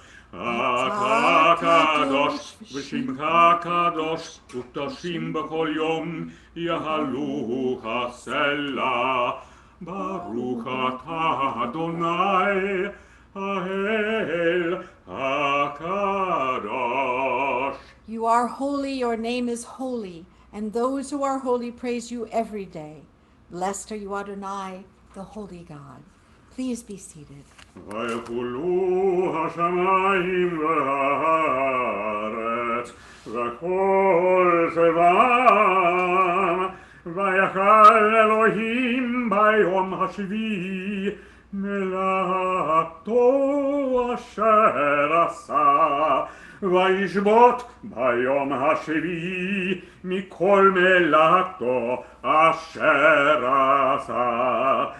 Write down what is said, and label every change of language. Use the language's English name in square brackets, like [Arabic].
[Hebrew] אתה קדוש ושמך קדוש, וקדושים בכל יום יהלוך סלה. ברוך אתה אדוני, האל הקדוש. [English] You are holy, your name is holy, and those who are holy praise you every day. Blessed are you, Adonai, the holy God. Please be seated. [Hebrew] ויחולו השמיים והארץ וכל צבאם, ויחל אלוהים ביום השביעי מלאכתו אשר עשה, וישבות ביום השביעי מכל מלאכתו אשר עשה.